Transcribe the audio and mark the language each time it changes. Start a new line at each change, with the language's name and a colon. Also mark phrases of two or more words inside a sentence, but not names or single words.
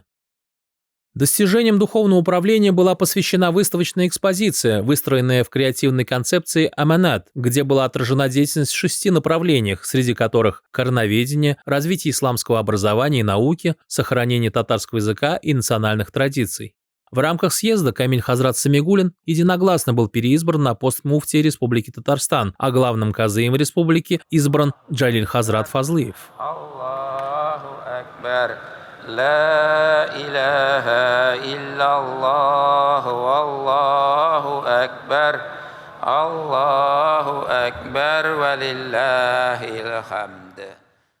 Russian: Достижением духовного управления была посвящена выставочная экспозиция, выстроенная в креативной концепции «Аманат», где была отражена деятельность в 6 направлениях, среди которых короноведение, развитие исламского образования и науки, сохранение татарского языка и национальных традиций. В рамках съезда Камиль Хазрат Самигуллин единогласно был переизбран на пост муфтия Республики Татарстан, а главным казыем республики избран Джалиль Хазрат Фазлыев.
Arabic: لا إله إلا الله والله أكبر ولله الحمد